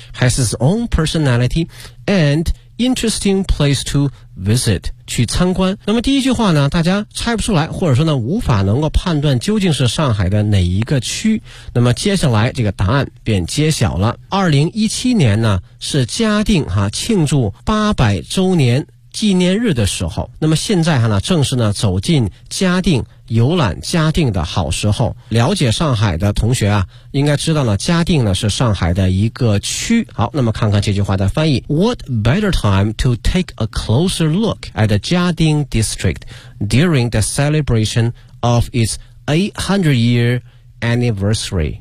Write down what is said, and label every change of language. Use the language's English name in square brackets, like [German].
[English] has its own personality and interesting place to visit， [Chinese] 去参观。那么第一句话呢大家猜不出来，或者说呢无法能够判断究竟是上海的哪一个区，那么接下来这个答案便揭晓了。 2017年呢是嘉定哈庆祝800周年纪念日的时候，那么现在哈呢正是呢走进嘉定游览嘉定的好时候。了解上海的同学啊应该知道呢嘉定呢是上海的一个区。好，那么看看这句话的翻译。 [English] What better time to take a closer look at the 嘉定 district during the celebration of its 800 year anniversary。